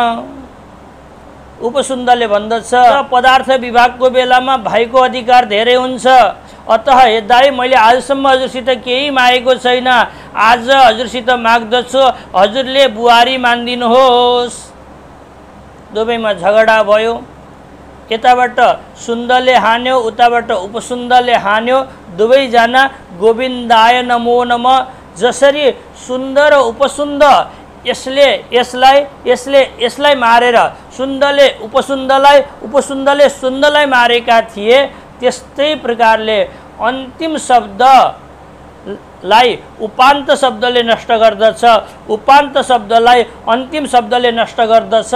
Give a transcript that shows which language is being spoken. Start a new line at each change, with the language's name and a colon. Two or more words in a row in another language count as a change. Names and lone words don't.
Nepali: उपसुन्दले भन्दछ, पदार्थ विभागको बेलामा भाइको अधिकार धेरै हुन्छ, अतः हे दाई, मैले आजसम्म हजुरसित केही मागेको छैन, आज हजुरसित माग्दछु, हजुरले बुहारी मानिदिनुहोस्। दुवैमा झगडा भयो। यताबाट सुन्दले हान्यो, उताबाट उपसुन्दले हान्यो।
Sanskrit: दुवैजना गोविन्दाय नमो नमः।
Nepali: जसरी सुन्दर उपसुन्द यसले यसलाई मारेर सुन्दले उपसुन्दलाई, उपसुन्दले सुन्दलाई मारेका थिए, त्यस्तै प्रकारले अन्तिम शब्दलाई उपान्त शब्दले नष्ट गर्दछ, उपान्त शब्दलाई अन्तिम शब्दले नष्ट गर्दछ।